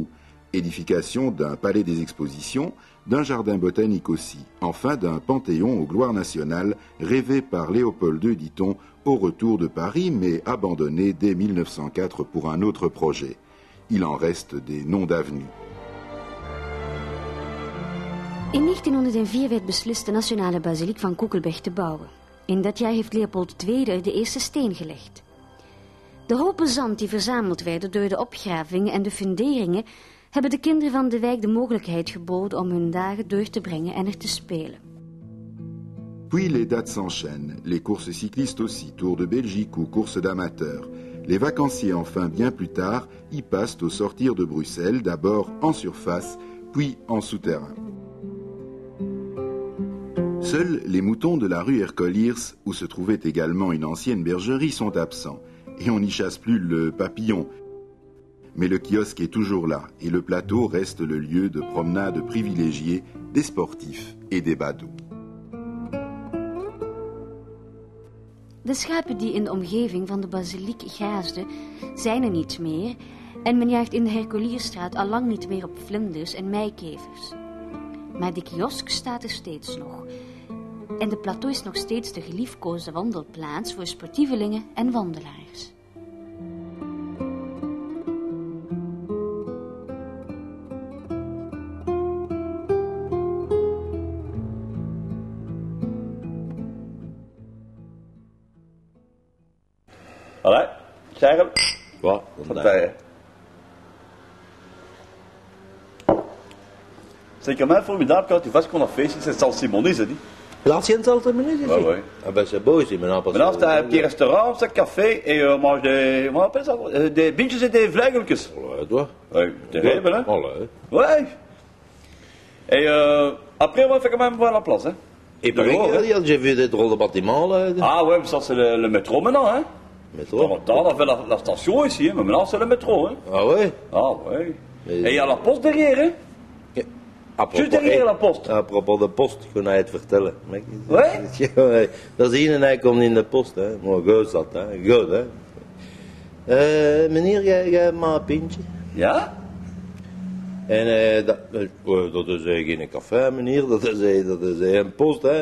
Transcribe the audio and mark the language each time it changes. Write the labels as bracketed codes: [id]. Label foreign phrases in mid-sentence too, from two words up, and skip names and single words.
[fr] Édification d'un palais des expositions, d'un jardin botanique aussi. Enfin, d'un panthéon aux gloires nationales, rêvé par Léopold II, dit-on, au retour de Paris, mais abandonné dès 1904 pour un autre projet. Il en reste des noms d'avenues. [nl] In 1904 werd beslist de nationale basiliek van Koekelberg te bouwen. In dat jaar heeft Leopold II er de eerste steen gelegd. De hopen zand die verzameld werden door de opgravingen en de funderingen hebben de kinderen van de wijk de mogelijkheid geboden om hun dagen door te brengen en er te spelen. [fr] Puis les dates s'enchaînent, les courses cyclistes aussi, Tour de Belgique ou courses d'amateurs. Les vacanciers enfin bien plus tard y passent au sortir de Bruxelles, d'abord en surface, puis en souterrain. Seuls les moutons de la rue Ercoliers, où se trouvait également une ancienne bergerie, sont absents, et on n'y chasse plus le papillon. Mais le kiosque est toujours là, et le plateau reste le lieu de promenade privilégié des sportifs et des badauds. [nl] De schapen die in de omgeving van de basiliek graasden, zijn er niet meer en men jaagt in de Herculierstraat al lang niet meer op vlinders en meikevers. Maar de kiosk staat er steeds nog. En de plateau is nog steeds de geliefkoosde wandelplaats voor sportievelingen en wandelaars. [fr] Allee, Charles. Quoi? C'est quand même formidable quand tu vois ce qu'on a fait ici, c'est Saint-Simonis, ça dit. L'ancienne salle de menus ici? Ouais, ouais. Ah ben c'est beau ici maintenant. Maintenant, c'est un petit restaurant, c'est un café, et on mange des... Comment on appelle ça? Des bintjes et des vlegeltjes. Ouais, toi? Ouais, terrible, hein? Allee. Ouais. Et après, on va faire quand même voir la place, hein? Et puis, j'ai vu des drôles de bâtiments là. Ah ouais, mais ça c'est le métro maintenant, hein? Métro? On a fait la station ici, hein, mais maintenant c'est le métro, hein? Ah ouais? Ah ouais. Et il y a la poste derrière, hein? Juste derrière la post. À propos de post, [nl] kon hij het vertellen. [fr] Ouais? [nl] Ja, dat is hier en hij komt in de post, hè. Maar goed zat, hè. Goed, hè. Meneer, jij hebt maar een pintje. Ja? En dat is geen café, meneer. Dat is een post, hè.